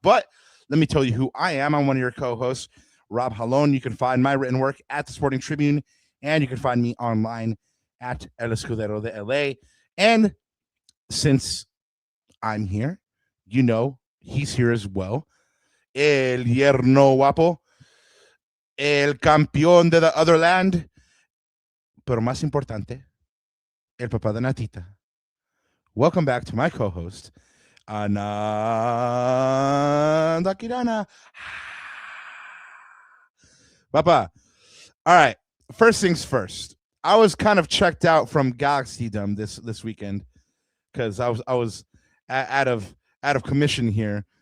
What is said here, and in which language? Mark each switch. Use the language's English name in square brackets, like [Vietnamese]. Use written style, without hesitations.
[English] But let me tell you who I am. I'm one of your co-hosts, Rob Jalón. You can find my written work at the Sporting Tribune, and you can find me online at El Escudero de LA. And since I'm here, you know he's here as well. [Spanish] El yerno guapo, el campeón de [English] the other land, [Spanish] pero más importante, el papá de Natita. [English] Welcome back to my co-host, Ananda Kirana. Papa. All right. First things first. I was kind of checked out from Galaxydom this weekend because I was out of commission here.